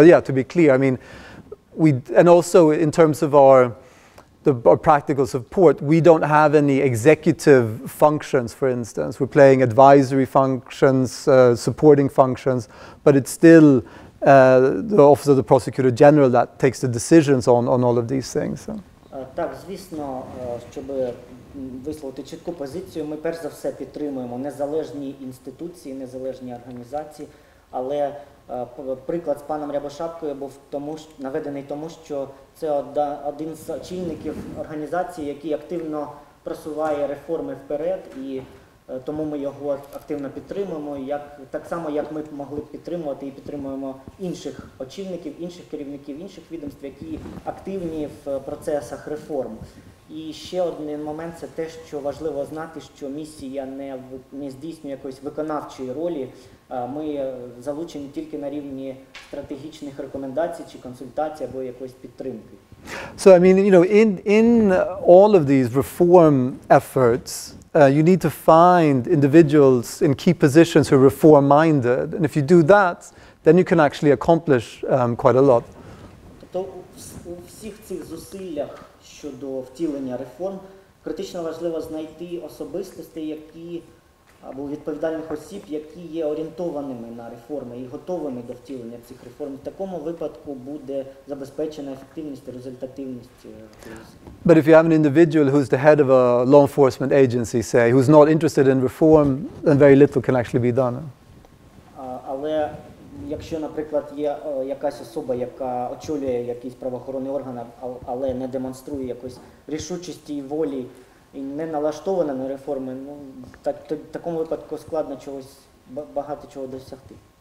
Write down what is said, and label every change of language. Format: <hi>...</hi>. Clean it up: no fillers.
<en>But yeah, to be clear, I mean, and also in terms of our practical support, we don't have any executive functions, for instance. We're playing advisory functions, supporting functions, but it's still the Office of the Prosecutor General that takes the decisions on all of these things. So.</en> <uk>Так, звісно, щоб висловити чітку позицію, ми перш за все підтримуємо незалежні інституції, незалежні організації, але приклад з паном Рябошапкою був наведений тому, що це один з очільників організації, який активно просуває реформи вперед, і тому ми його активно підтримуємо, так само, як ми могли б підтримувати і підтримуємо інших очільників, інших керівників, інших відомств, які активні в процесах реформ. І ще один момент – це те, що важливо знати, що місія не здійснює якоїсь виконавчої ролі. Ми залучені тільки на рівні стратегічних рекомендацій чи консультацій або якоїсь підтримки.</uk> <en>So I mean, you know, in all of these reform efforts, you need to find individuals in key positions who are reform-minded, and if you do that, then you can actually accomplish quite a lot.</en> <uk>Тобто у всіх цих зусиллях щодо втілення реформ критично важливо знайти особистостей, які або відповідальних осіб, які є орієнтованими на реформи і готовими до втілення цих реформ. В такому випадку буде забезпечена ефективність і результативність.</uk> <en>But if you have an individual who's the head of a law enforcement agency, say, who's not interested in reform, then very little can actually be done.</en> <uk>Але якщо, наприклад, є якась особа, яка очолює якийсь правоохоронний орган, але не демонструє якоїсь рішучості і волі, і не налаштована на реформи, ну, в такому випадку складно багато чого досягти.</uk>